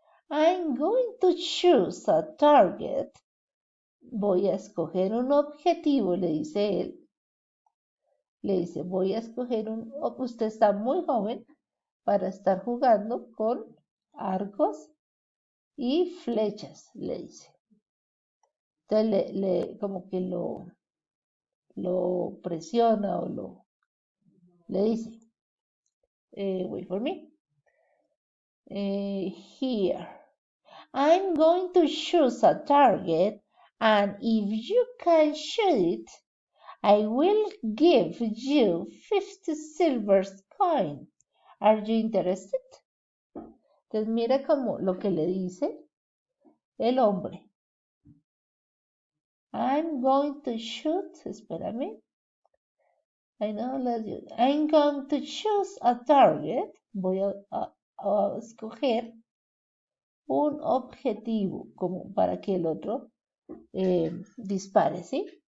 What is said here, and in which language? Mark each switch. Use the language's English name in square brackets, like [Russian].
[English] I'm going to choose a target. [Spanish] Voy a escoger un objetivo, le dice él. Le dice, voy a escoger usted está muy joven para estar jugando con arcos y flechas, le dice. Entonces como que lo presiona o le dice, [English] wait for me, here. I'm going to choose a target, and if you can shoot it, I will give you 50 silver coins. Are you interested? [Spanish] Entonces mira como lo que le dice el hombre. [English] I'm going to shoot, [Spanish] espérame. [English] I'm going to choose a target. [Spanish] Voy a escoger un objetivo como para que el otro dispare, ¿sí?